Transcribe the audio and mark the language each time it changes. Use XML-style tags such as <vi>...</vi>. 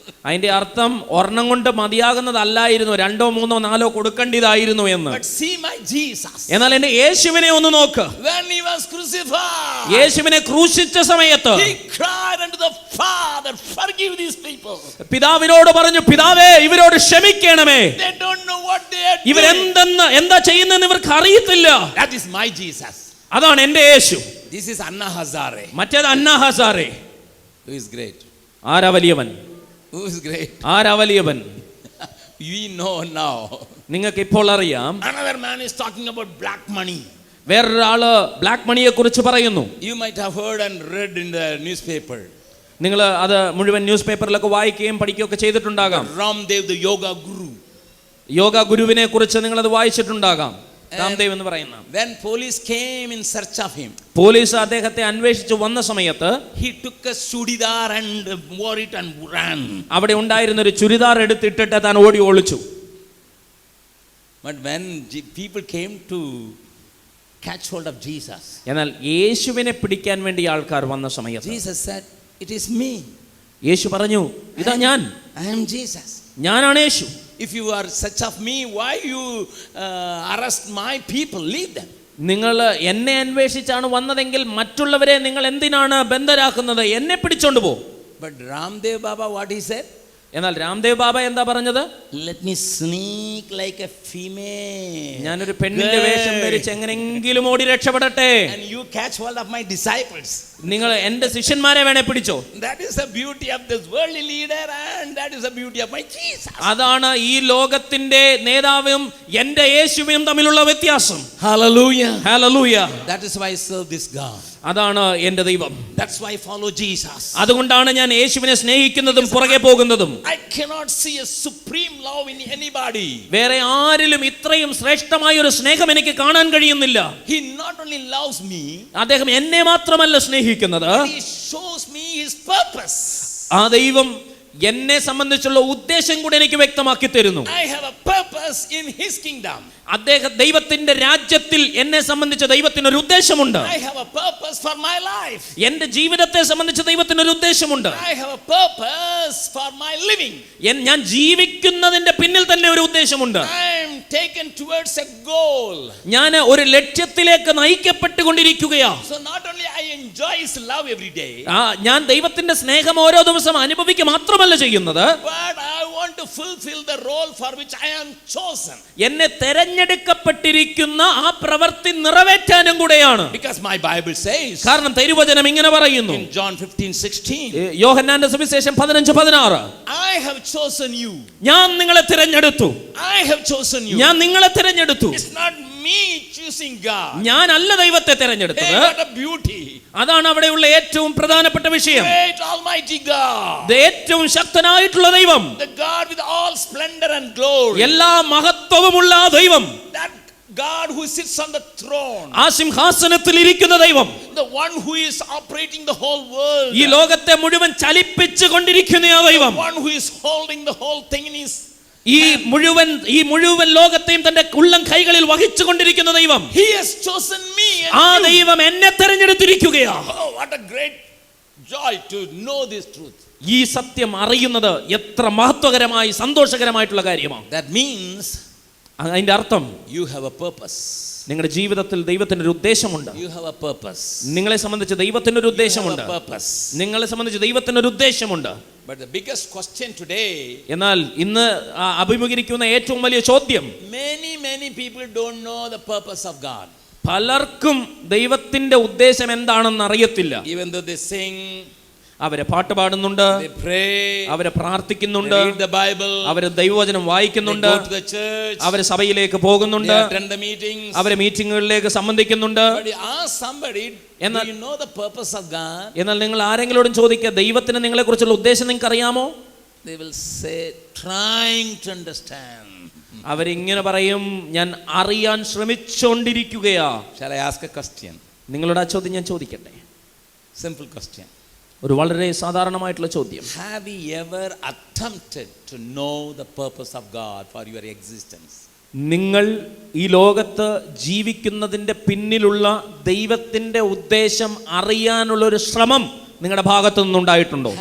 <ml>അതിന്റെ അർത്ഥം ഒരെണ്ണം കൊണ്ട് മതിയാകുന്നതല്ലായിരുന്നു, 2, 3, 4 കൊടുക്കേണ്ടതായിരുന്നു എന്ന്.</ml> <en>But see my Jesus.</en> <ml>എന്നാൽ എന്റെ യേശുവിനെ ഒന്ന് നോക്ക്.</ml> <en>When He was crucified,</en> <ml>യേശുവിനെ ക്രൂശിച്ച സമയത്ത്</ml> <en>He cried unto the Father, forgive these people.</en> <ml>പിതാവിനോട് പറഞ്ഞു, പിതാവേ ഇവരോട് ക്ഷമിക്കണമേ,</ml> <en>They don't know what they are doing.</en> <ml>എന്താ ചെയ്യുന്നതെന്ന് ഇവർക്ക് അറിയത്തില്ല.</ml> <en>That is my Jesus.</en> <ml>അതാണ് എന്റെ യേശു.</ml> <en>This is Anna Hazare.</en> <ml>മറ്റേത് അന്ന ഹസാരെ.</ml> <en>Who is great?</en> <ml>ആരാ വലിയവൻ?</ml> <en>Who is great?</en> <ml>ആരാ വലിയവൻ?</ml> <en>We know now.</en> <ml>നിങ്ങൾക്ക് ഇപ്പോൾ അറിയാം.</ml> <en>Another man is talking about black money.</en> <ml>വേറൊരാള് black മണിയെ കുറിച്ച് പറയുന്നു.</ml> <en>You might have heard and read in the newspaper.</en> <ml>നിങ്ങൾ അത് മുഴുവൻ ന്യൂസ് പേപ്പറിലൊക്കെ വായിക്കുകയും പഠിക്കുകയൊക്കെ ചെയ്തിട്ടുണ്ടാകാം.</ml> <en>Ramdev, the yoga guru.</en> <ml>Yoga ഗുരുവിനെ കുറിച്ച് നിങ്ങൾ അത് വായിച്ചിട്ടുണ്ടാകാം. രാംദേവ് എന്ന് പറയുന്ന.</ml> <en>When police came in search of him,</en> <ml>police അദ്ദേഹത്തെ അന്വേഷിച്ചു വന്ന സമയത്ത്</ml> <en>he took a chudidar and wore it and ran.</en> <ml>അവിടെ ഉണ്ടായിരുന്ന ഒരു ചുരിദാർ എടുത്തിട്ടിട്ട് താൻ ഓടി ഒളിച്ചു.</ml> <en>But when people came to catch hold of Jesus,</en> <ml>എന്നാൽ യേശുവിനെ പിടിക്കാൻ വേണ്ടി ആൾക്കാർ വന്ന സമയത്ത്</ml> <en>Jesus said, it is me.</en> <ml>യേശു പറഞ്ഞു, ഇതാ ഞാൻ,</ml> <en>I am Jesus.</en> <ml>ഞാനാണ് യേശു.</ml> <en>If you are such of me, why you arrest my people? Leave them.</en> <ml>നിങ്ങൾ എന്നെ അന്വേഷിച്ചാണ് വന്നതെങ്കിൽ മറ്റുള്ളവരെ നിങ്ങൾ എന്തിനാണ് ബന്ധരാക്കുന്നത്? എന്നെ പിടിച്ചോണ്ട് പോ.</ml> <en>But Ramdev Baba, what he said?</en> <ml>എന്നാൽ രാംദേവ് ബാബ എന്താ പറഞ്ഞത്?</ml> <en>Let me sneak like a female.</en> <ml>ഞാനൊരു പെണ്ണിന്റെ വേഷം ധരിച്ച് എങ്ങനെങ്കിലും ഓടി രക്ഷപ്പെടട്ടെ.</ml> <en>And you catch hold of my disciples.</en> <ml>നിങ്ങൾ എൻ്റെ ശിഷ്യന്മാരെ വേണേ പിടിച്ചോ.</ml> <en>That is the beauty of this worldly leader, and that is the beauty of my Jesus.</en> <ml>അതാണ് ഈ ലോകത്തിന്റെ നേതാവും എൻ്റെ യേശുവും തമ്മിലുള്ള വ്യത്യാസം.</ml> <en>Hallelujah.</en> <ml>Hallelujah.</ml> <en>That is why I serve this God.</en> <ml>അതാണ് എൻ്റെ ദൈവം.</ml> <en>That's why I follow Jesus.</en> <ml>അതുകൊണ്ടാണ് ഞാൻ യേശുവിനെ സ്നേഹിക്കുന്നതും പുറകെ പോകുന്നതും.</ml> <en>I cannot see a supreme love in anybody.</en> <ml>വേറെ ആരിലും ഇത്രയും ശ്രേഷ്ഠമായ ഒരു സ്നേഹം എനിക്ക് കാണാൻ കഴിയുന്നില്ല.</ml> <en>He not only loves me,</en> <ml>അദ്ദേഹം എന്നെ മാത്രമല്ല സ്നേഹിക്കുന്നത്,</ml> <en>he shows me his purpose.</en> <ml>ആ ദൈവം എന്നെ സംബന്ധിച്ചുള്ള ഉദ്ദേശം കൂടെ എനിക്ക് വ്യക്തമാക്കി തരുന്നു.</ml> <en>I have a purpose in his kingdom.</en> <ml>ദൈവത്തിന്റെ രാജ്യത്തിൽ എന്നെ സംബന്ധിച്ച് ദൈവത്തിന് ഒരു ഉദ്ദേശമുണ്ട്.</ml> <en>I have a purpose for my life.</en> <ml>എന്റെ ജീവിതത്തെ സംബന്ധിച്ച് ദൈവത്തിന് ഒരു ഉദ്ദേശമുണ്ട്.</ml> <en>I have a purpose for my living.</en> <ml>ഞാൻ ജീവിക്കുന്നതിന്റെ പിന്നിൽ തന്നെ ഒരു ഉദ്ദേശമുണ്ട്.</ml> <en>I am taken towards a goal.</en> <ml>ഞാൻ ഒരു ലക്ഷ്യത്തിലേക്ക് നയിക്കപ്പെട്ടുകൊണ്ടിരിക്കുകയാണ്.</ml> <en>So not only I enjoy his love every day,</en> <ml>ഞാൻ ദൈവത്തിന്റെ സ്നേഹം ഓരോ ദിവസം അനുഭവിക്കുക മാത്രമല്ല ചെയ്യുന്നത്,</ml> <en>but I want to fulfill the role for which I am chosen.</en> <ml>എന്നെ തെരഞ്ഞെടുക്കപ്പെട്ടിരിക്കുന്ന ആ പ്രവൃത്തി നിറവേറ്റാനും കൂടെയാണ്.</ml> <en>Because my Bible says,</en> <ml>കാരണം തിരുവചനം ഇങ്ങനെ പറയുന്നു,</ml> <en>in John 15:16,</en> <ml>യോഹന്നാന്റെ സുവിശേഷം 15:16,</ml> <en>I have chosen you.</en> <ml>ഞാൻ നിങ്ങളെ തിരഞ്ഞെടുത്തു.</ml> <en>I have chosen you.</en> <ml>ഞാൻ നിങ്ങളെ തിരഞ്ഞെടുത്തു.</ml> <en>It's not me choosing God.</en> <ml>ഞാനല്ല ദൈവത്തെ തിരഞ്ഞെടുത്തത്.</ml> <en>Hey, what a beauty.</en> <ml>അതാണ് അവിടെയുള്ള ഏറ്റവും പ്രധാനപ്പെട്ട വിഷയം.</ml> <en>Great almighty God.</en> <ml>ഏറ്റവും ശക്തനായിട്ടുള്ള ദൈവം,</ml> <en>The God with all splendor and glory.</en> <ml>എല്ലാ മഹത്വവുമുള്ള ആ ദൈവം,</ml> <en>That God who sits on the throne.</en> <ml>ആ സിംഹാസനത്തിൽ ഇരിക്കുന്ന ദൈവം,</ml> <en>The one who is operating the whole world.</en> <ml>ഈ ലോകത്തെ മുഴുവൻ ചലിപ്പിച്ചു കൊണ്ടിരിക്കുന്ന ആ ദൈവം,</ml> <en>The one who is holding the whole thing in his</en> <ml>ഈ മുഴുവൻ ലോകത്തെയും തന്റെ ഉള്ളം കൈകളിൽ വഹിച്ചു കൊണ്ടിരിക്കുന്ന ദൈവം,</ml> <en>He has chosen me and</en> <ml>ആ</ml> <en>you.</en> <ml>ദൈവം എന്നെ തെരഞ്ഞെടുത്തിരിക്കുകയാണ്.</ml> <en>Oh, what a great joy to know this truth.</en> <ml>ഈ സത്യം അറിയുന്നത് എത്ര മഹത്വകരമായി സന്തോഷകരമായിട്ടുള്ള കാര്യമാണ്.</ml> <en>That means</en> <ml>അതിന്റെ അർത്ഥം,</ml> <en>you have a purpose.</en> <ml>നിങ്ങളുടെ ജീവിതത്തിൽ ദൈവത്തിന് ഒരു ഉദ്ദേശമുണ്ട്.</ml> <en>You have a purpose.</en> <ml>നിങ്ങളെ സംബന്ധിച്ച് ദൈവത്തിന് ഒരു ഉദ്ദേശമുണ്ട്.</ml> <en>You have a purpose.</en> <ml>നിങ്ങളെ സംബന്ധിച്ച് ദൈവത്തിന് ഒരു ഉദ്ദേശമുണ്ട്.</ml> <en>But the biggest question today,</en> <ml>എന്നാൽ ഇന്ന് അഭിമുഖീകരിക്കുന്ന ഏറ്റവും വലിയ ചോദ്യം,</ml> <en>many people don't know the purpose of God.</en> <ml>പലർക്കും ദൈവത്തിന്റെ ഉദ്ദേശം എന്താണെന്ന് അറിയത്തില്ല.</ml> <en>Even though they sing,</en> <ml>അവരെ പാട്ട് പാടുന്നുണ്ട്,</ml> <en>they pray,</en> <ml>അവരെ പ്രാർത്ഥിക്കുന്നുണ്ട്,</ml> <en>they read the Bible,</en> <ml>അവര് ദൈവവചനം വായിക്കുന്നുണ്ട്,</ml> <en>they go to the church,</en> <ml>അവര് സഭയിലേക്ക് പോകുന്നുണ്ട്,</ml> <en>they attend the meetings,</en> <ml>അവരെ മീറ്റിങ്ങുകളിലേക്ക് സംബന്ധിക്കുന്നുണ്ട്.</ml> <en>but you ask somebody, do you know the purpose of God?</en> <ml>എന്നാൽ നിങ്ങൾ ആരെങ്കിലോടും ചോദിക്കുക, ദൈവത്തിന് നിങ്ങളെ കുറിച്ചുള്ള ഉദ്ദേശം നിങ്ങൾക്ക് അറിയാമോ?</ml> <en>They will say, trying to understand.</en> <ml>അവരിങ്ങനെ പറയും, ഞാൻ അറിയാൻ ശ്രമിച്ചുകൊണ്ടിരിക്കുകയാ.</ml> <en>Shall I ask a question?</en> <ml>നിങ്ങളോട് ആ ചോദ്യം ഞാൻ ചോദിക്കട്ടെ?</ml> <en>Simple question.</en> <ml>ഒരു വളരെ സാധാരണമായിട്ടുള്ള ചോദ്യം.</ml> <en>Have you ever attempted to know the purpose of God for your existence?</en> <ml>നിങ്ങൾ ഈ ലോകത്ത് ജീവിക്കുന്നതിൻ്റെ പിന്നിലുള്ള ദൈവത്തിൻ്റെ ഉദ്ദേശം അറിയാനുള്ള ഒരു ശ്രമം നിങ്ങളുടെ ഭാഗത്തു നിന്നുണ്ടായിട്ടുണ്ടോ?</ml>